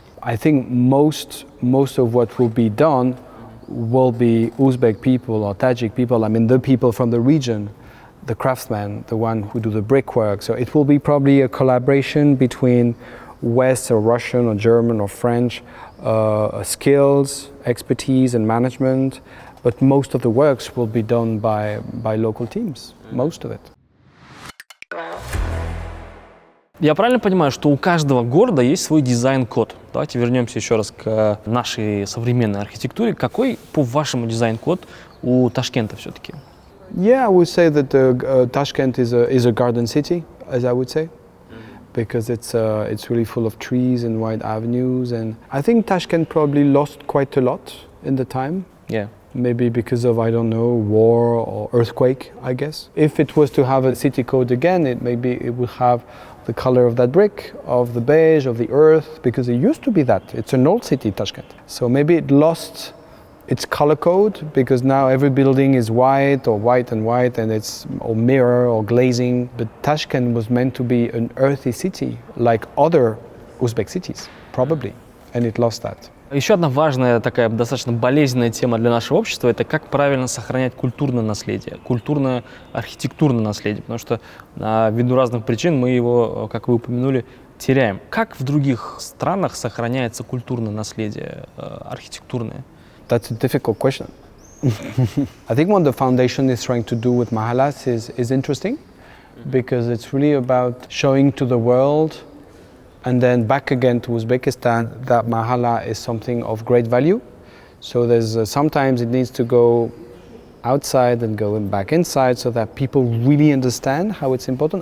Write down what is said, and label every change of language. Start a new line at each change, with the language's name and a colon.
English: I think most of what will be done will be Uzbek people or Tajik people. I mean, the people from the region, the craftsmen, the one who do the brickwork. So it will be probably a collaboration between West or Russian or German or French skills, expertise and management. But most of the works will be done by local teams, most of it.
Russian: Я правильно понимаю, что у каждого города есть свой дизайн-код? Давайте вернемся еще раз к нашей современной архитектуре. Какой, по вашему, дизайн-код у Ташкента все-таки?
English: Yeah, I would say that Tashkent is a garden city, as I would say, because it's really full of trees and wide avenues. And I think Tashkent probably lost quite a lot in the time. Yeah. Maybe because of, I don't know, war or earthquake, I guess. If it was to have a city code again, it would have the color of that brick, of the beige, of the earth, because it used to be that. It's an old city, Tashkent. So maybe it lost its color code, because now every building is white and white, and it's or mirror or glazing. But Tashkent was meant to be an earthy city, like other Uzbek cities, probably, and it lost that.
Russian: Еще одна важная, такая достаточно болезненная тема для нашего общества – это как правильно сохранять культурное наследие, культурное архитектурное наследие, потому что ввиду разных причин мы его, как вы упомянули, теряем. Как в других странах сохраняется культурное наследие архитектурное?
English: That's a difficult question. I think what the foundation is trying to do with Mahalas is interesting because it's really about showing to the world and then back again to Uzbekistan that Mahala is something of great value. So there's sometimes it needs to go outside and go back inside so that people really understand how it's important.